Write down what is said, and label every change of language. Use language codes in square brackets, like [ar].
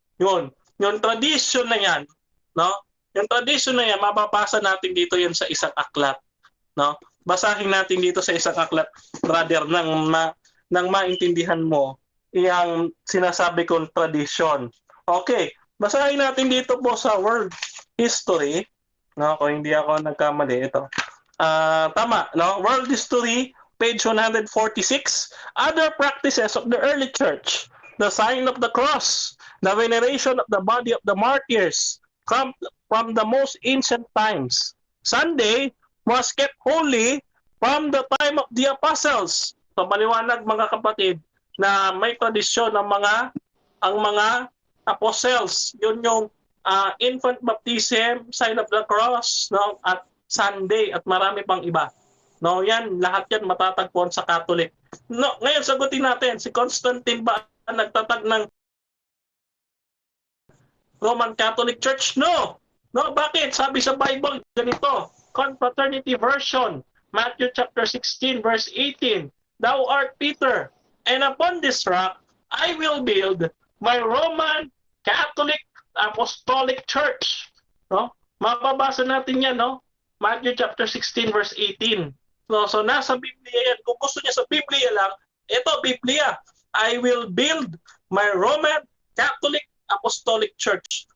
[tl] Yun, yung tradition na yan, no? Yung tradition na yan, mababasa natin dito yan sa isang aklat, no? Basahin natin dito sa isang aklat, brother, nang maintindihan mo yung sinasabi kong tradition. Okay, basahin natin dito po sa world history, no? Kung hindi ako nagkamali, ito. Tama, no? [en] World history, page 146, other practices of the early church, the sign of the cross, the veneration of the body of the martyrs, come from the most ancient times. Sunday was kept holy from the time of the apostles. [tl] So maliwanag mga kapatid na may tradisyon ng mga apostles. Yun yung infant baptism, sign of the cross, no, at Sunday at marami pang iba. No, yan lahat yan matatagpuan sa Catholic. No, ngayon sagutin natin, si Constantine ba nagtatag ng Roman Catholic Church? No. No, bakit? Sabi sa Bible ganito, Confraternity version, Matthew chapter 16 verse 18. [en] Thou art Peter, and upon this rock I will build my Roman Catholic Apostolic Church. [tl] No? Mababasa natin yan, no? Matthew chapter 16 verse 18. So nasa Biblia yan. Kung gusto niya sa Biblia lang, ito Biblia. [en] I will build my Roman Catholic Apostolic Church.